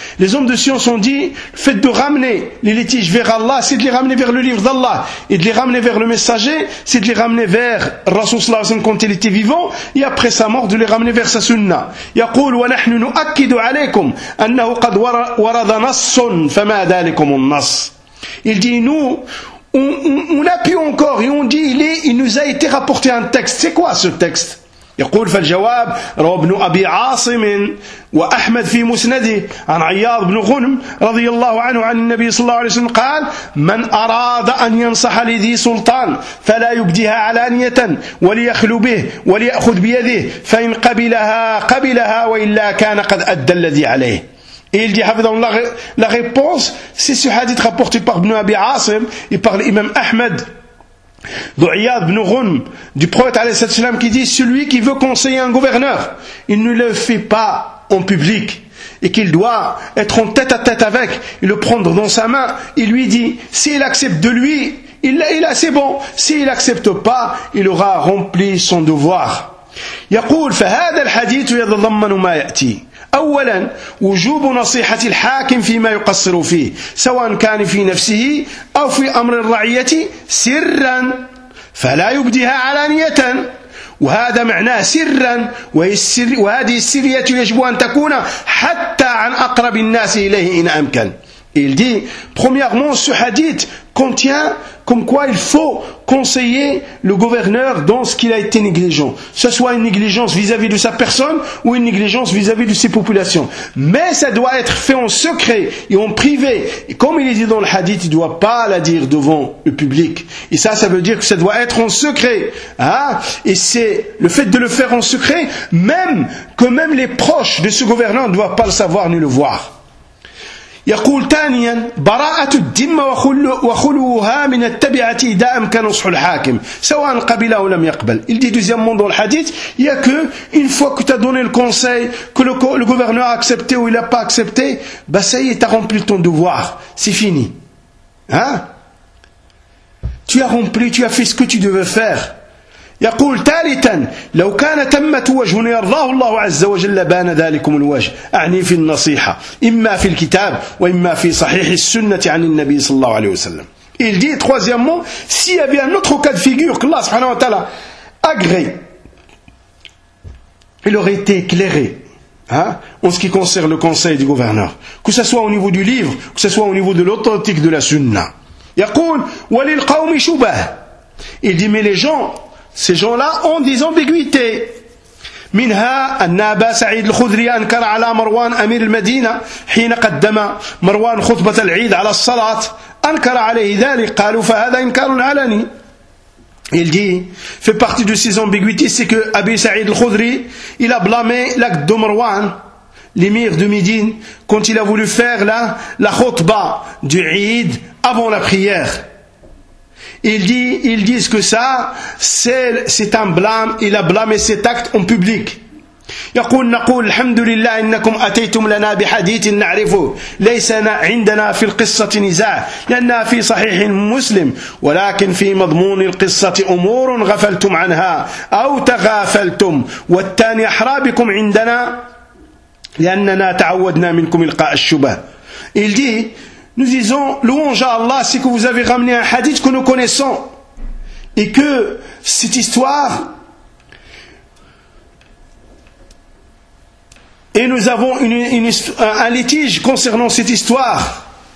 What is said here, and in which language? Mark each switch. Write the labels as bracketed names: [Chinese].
[French] Les hommes de science ont dit, le fait de ramener les litiges vers Allah, c'est de les ramener vers le livre d'Allah, et de les ramener vers le messager, c'est de les ramener vers le Rasoul [Arabic] صلى الله عليه وسلم [French] quand il était vivant, et après sa mort, de les ramener vers sa sunna. [Arabic] يقول ونحن نؤكد عليكم أنه قد ورد نص فما ذلكم النص. [French] Il dit, nous, on appuie encore, et on dit, il nous a été rapporté un texte. C'est quoi ce texte? [Arabic] يقول فالجواب روى ابن أبي عاصم وأحمد في مسنده عن عياض بن غنم رضي الله عنه عن النبي صلى الله عليه وسلم قال من أراد أن ينصح لذي سلطان فلا يبديها علانية وليخلو به وليأخذ بيده فإن قبلها قبلها وإلا كان قد أدى الذي عليه. [French] Et il dit, la réponse, c'est ce hadith rapporté par Ibn Abi Asim et par l'imam Ahmed, d'Uyad ibn Ghun, du prophète, qui dit, celui qui veut conseiller un gouverneur, il ne le fait pas en public, et qu'il doit être en tête à tête avec, et le prendre dans sa main, et lui dit, s'il accepte de lui, il a, c'est bon, s'il accepte pas, il aura rempli son devoir. [Arabic] يقول فهذا الحديث يتضمن ما يأتي أولا وجوب نصيحة الحاكم فيما يقصر فيه سواء كان في نفسه أو في أمر الرعية سرا فلا يبديها علانية وهذا معناه سرا وهذه السرية يجب أن تكون حتى عن أقرب الناس إليه إن أمكن. [French] Il dit, premièrement, ce hadith contient comme quoi il faut conseiller le gouverneur dans ce qu'il a été négligent. Ce soit une négligence vis-à-vis de sa personne ou une négligence vis-à-vis de ses populations. Mais ça doit être fait en secret et en privé. Et comme il est dit dans le hadith, il ne doit pas la dire devant le public. Et ça, ça veut dire que ça doit être en secret. Hein? Et c'est le fait de le faire en secret, même que même les proches de ce gouverneur ne doivent pas le savoir ni le voir. [Arabic] يقول ثانيا براءة الدم وخلوها من التبعة إذا أمكن نصح الحاكم سواء قبل أو لم يقبل. [French] Il dit deuxièmement dans le hadith, il y a que une fois que tu as donné le conseil, que le gouverneur a accepté ou il a pas accepté, bah ça y est, tu as rempli ton devoir, c'est fini. Hein? Tu as rempli, tu as fait ce que tu devais faire. [Arabic] يقول ثالثا لو كان تمت وجه يرضاه الله عز وجل بان ذلكم الوجه أعني في النصيحة إما في الكتاب وإما في صحيح السنة عن النبي صلى الله عليه وسلم. [French] Il dit troisièmement, s'il y avait un autre cas de figure que Allah subhanahu wa ta'ala agréé, il aurait été éclairé, hein, en ce qui concerne le conseil du gouverneur, que ce soit au niveau du livre, que ce soit au niveau de l'authentique de la sunna. [Arabic] يقول وللقوم شبه. [French] Il dit mais les gens, ces gens-là ont des ambiguïtés. [Arabic] منها أن أبا سعيد الخدري أنكر على مروان أمير المدينة حين قدم مروان خطبة العيد على الصلاة أنكر عليه ذلك قالوا فهذا إنكار علني. [French] Il dit, fait partie de ces ambiguïtés, c'est que Abi Saïd al-Khudri, il a blâmé l'acte de Marwan, l'émir de Médine, quand il a voulu faire la khutba du Eid avant la prière. Ils disent que ça, c'est un blâme, il a blâmé cet acte en public. [Arabic] يقول نقول الحمد لله إنكم أتيتم لنا بحديث نعرفه ليس عندنا في القصة نزاع لأنها في صحيح مسلم ولكن في مضمون القصة أمور غفلتم عنها أو تغافلتم والتاني أحرى بكم عندنا لأننا تعودنا منكم إلقاء الشبه. [French] Il dit, nous disons, louange à Allah, c'est que vous avez ramené un hadith que nous connaissons. Et que cette histoire, et nous avons un litige concernant cette histoire.